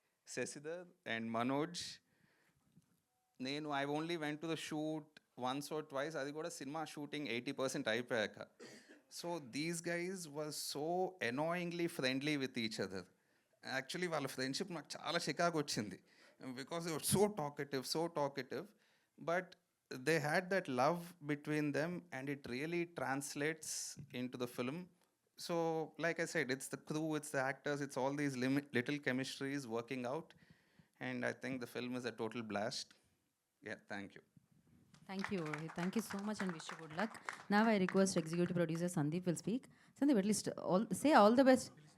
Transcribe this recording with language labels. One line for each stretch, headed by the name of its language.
English: Sesiddhar and Manoj. I only went to the shoot once or twice.
Telugu: అది కూడా cinema shooting 80% అయిపోయాక.
English: So these guys was so annoyingly friendly with each other.
Telugu: Actually వాళ్ళ friendship నాకు చాలా చికాకు వచ్చింది,
English: Because they were so talkative, but they had that love between them and it really translates into the film. So like I said, it's the crew, it's the actors, it's all these little chemistries working out, and I think the film is a total blast. Yeah, thank you. Thank you, Rohit. Thank you so much and wish you good luck. Now I request executive producer Sandeep will speak. Sandeep, at least say all the best.